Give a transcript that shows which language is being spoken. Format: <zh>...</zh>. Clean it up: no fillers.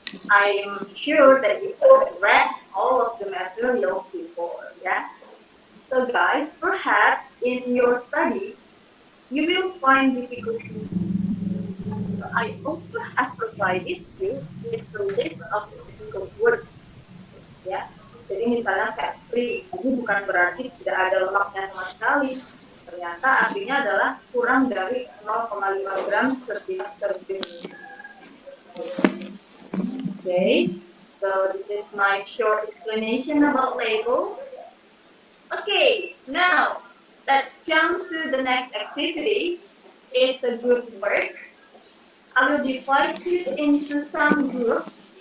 <en>I am sure that you have read all of the material before, yeah? So guys, perhaps in your study, you will find difficulty. So I also have provided you with a list of difficult words, ya.</en> <id>Jadi misalnya fat free, ini bukan berarti tidak ada lemaknya sama sekali. Ternyata artinya adalah kurang dari 0,5 gram setiap serving.</id> <en>Okay, so this is my short explanation about label. Okay, now let's jump to the next activity. It's a group work. I will divide it into some groups.</en>